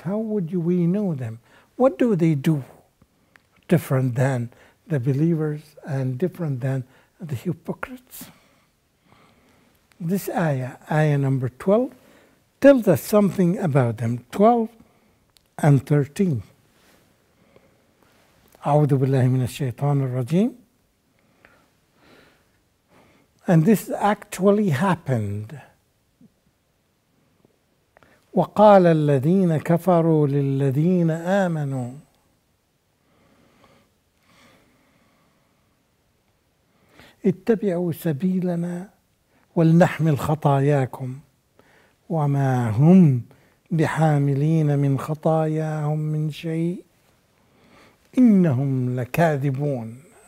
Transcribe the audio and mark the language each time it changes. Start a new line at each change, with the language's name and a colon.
English: How would we know them? What do they do different than the believers and different than the hypocrites? This ayah number 12, tells us something about them. 12 and 13.
Arabic: أعوذ بالله من الشيطان الرجيم.
English: And this actually happened.
Arabic: وقال الذين كفروا للذين آمنوا اتبعوا سبيلنا ولنحمل خطاياكم وما هم بحاملين من خطاياهم من شيء إنهم لكاذبون.